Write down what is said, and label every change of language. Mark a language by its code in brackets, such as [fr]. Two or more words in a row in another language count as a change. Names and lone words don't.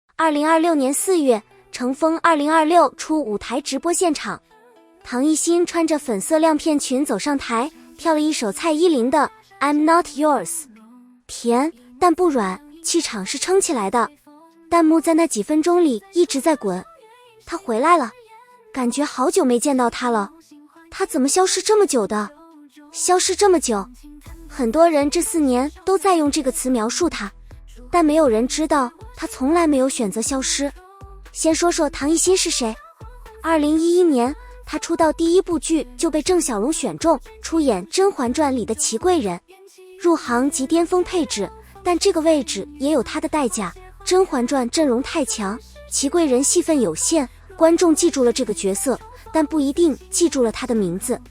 [zh] 2026 年4月，乘風2026出舞台直播現場，唐艺昕穿着粉色亮片裙走上台，跳了一首蔡依林的 I'm Not Yours，甜但不软，气场是撑起来的。弹幕在那幾分鐘裡一直在滾，他回來了，感覺好久沒見到他了，他怎麼消失這麼久的？消失這麼久，很多人這4年都在用這個詞描述他，但沒有人知道他從來沒有選擇消失。先說說唐藝昕是誰。2011年，他出道第一部劇就被鄭曉龍選中，出演《甄嬛傳》裡的祺貴人，入行即巔峰配置，但這個位置也有他的代價。《甄嬛傳》陣容太強，祺貴人戲份有限，觀眾記住了這個角色，但不一定記住了他的名字。